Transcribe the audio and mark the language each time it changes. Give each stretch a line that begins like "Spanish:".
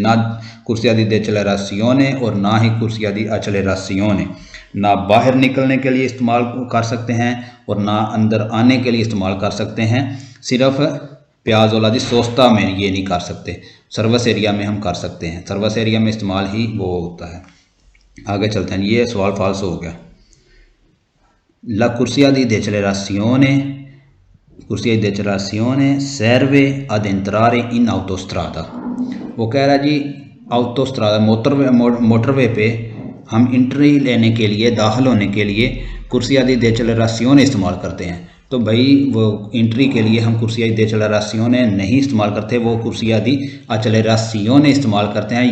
Hindi: ना कुर्सिया दी decelerazione और ना ही कुर्सिया दी accelerazione, ना बाहर निकलने के लिए इस्तेमाल कर सकते हैं और ना अंदर आने के लिए इस्तेमाल कर सकते हैं। सिर्फ piazzola di sosta में ये नहीं कर सकते, सर्विस एरिया में हम कर सकते हैं, सर्विस एरिया में इस्तेमाल ही वो होता है। आगे चलते हैं, ये सवाल फाल्स हो गया।
Italian: La corsia di decelerazione, corsia di decelerazione serve ad entrare in autostrada।
Hindi: वो कह रहा है जी autostrada मोटरवे पे हम इंट्री लेने के लिए, दाखिल होने के लिए कुर्सिया दी decelerazione इस्तेमाल करते हैं। तो भाई वो इंट्री के लिए हम कुर्सिया दी decelerazione नहीं इस्तेमाल करते, वो कुर्सिया दी accelerazione इस्तेमाल करते हैं।